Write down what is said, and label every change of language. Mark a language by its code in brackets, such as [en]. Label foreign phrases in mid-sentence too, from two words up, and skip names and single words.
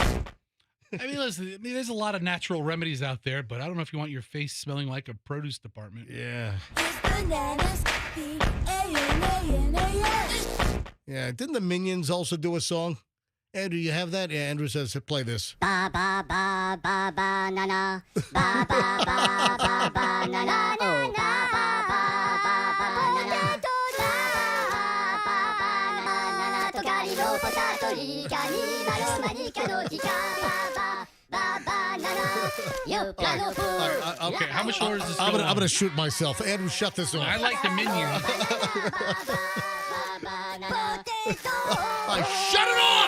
[en] I mean, listen, there's a lot of natural remedies out there, but I don't know if you want your face smelling like a produce department. Yeah. Yeah, didn't the Minions also do a song? Andrew, you have that? Yeah, Andrew says, play this. Ba ba ba ba ba na na. Ba ba ba ba ba na na. Oh, ba ba ba ba ba na na. Okay, how much longer does this go I'm going to shoot myself. Andrew, shut this off. I like the Minions. Shut it off!